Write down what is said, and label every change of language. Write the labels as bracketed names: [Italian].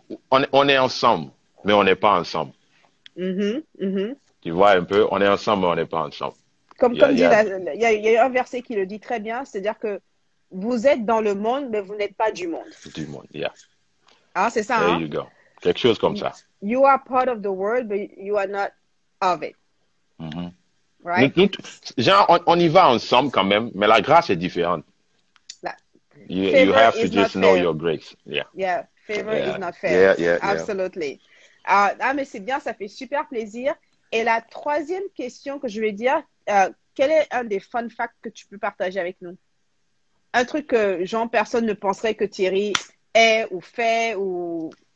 [French] On est ensemble, mais on n'est pas ensemble. Tu vois un peu, on est ensemble, mais on n'est pas ensemble. Comme dit, il y a un verset qui le dit très bien, c'est-à-dire que vous êtes dans le monde, mais vous n'êtes pas du monde. Du monde, yeah. Ah, c'est ça, [English] There you go. [French] Quelque chose comme ça. [English] You are part of the world, but you are not of it. Right? [French] Genre, on y va ensemble quand même, mais la grâce est différente. [English] You have to just know your grace. Yeah. Yeah, favor is not fair. Yeah. Absolutely. [French] Mais c'est bien, ça fait super plaisir. Et la troisième question que je vais dire, quel est un des fun facts que tu peux partager avec nous? Un truc que, genre, personne ne penserait que Thierry est ou fait ou...